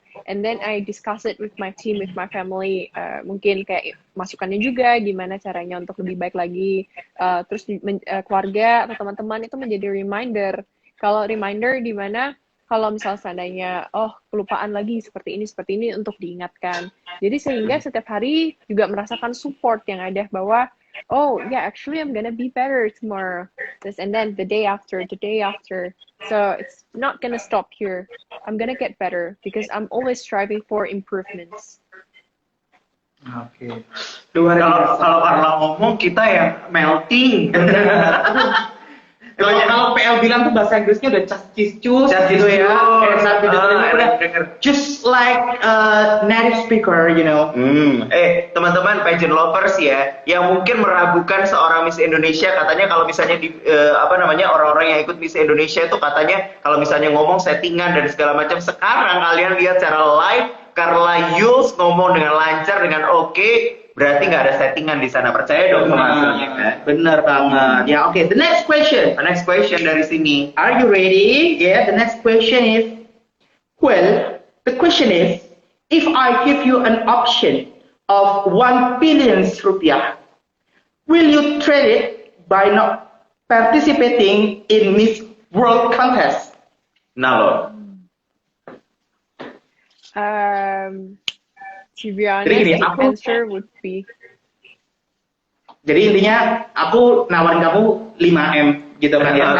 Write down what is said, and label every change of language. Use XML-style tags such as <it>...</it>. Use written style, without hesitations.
<en>And then I discuss it with my team, with my family.</en> <id>Mungkin kayak masukannya juga gimana caranya untuk lebih baik lagi. Terus keluarga atau teman-teman itu menjadi reminder. Kalau reminder di mana kalau misal seandainya kelupaan lagi seperti ini untuk diingatkan. Jadi sehingga setiap hari juga merasakan support yang ada bahwa</id> <en>actually I'm gonna be better tomorrow. And then the day after. So it's not gonna stop here. I'm gonna get better because I'm always striving for improvements. Oke.</en> <id>Kalau Carla ngomong kita yang melting. Kalau PL bilang tuh bahasa Inggrisnya udah cus gitu ya. Saat udah</id> <en>just like native speaker, you know.</en> <id>Teman-teman pageant lovers ya, yang mungkin meragukan seorang Miss Indonesia, katanya kalau misalnya orang-orang yang ikut Miss Indonesia itu katanya kalau misalnya ngomong settingan dan segala macam. Sekarang kalian lihat secara live, Carla Yules ngomong dengan lancar, dengan oke. Berarti nggak ada settingan di sana, percaya dong sama hasilnya kan? Bener banget. Ya, oke.</id> <en>The next question</en> <id>dari sini.</id> <en>Are you ready? Yeah, the next question is, the question is, if I give you an option of 1 billion rupiah, will you trade it by not participating in Miss World contest? Nah, To be honest, the answer would be.</en> <id>Jadi intinya aku nawarin kamu 5M gitu kan ya.</id>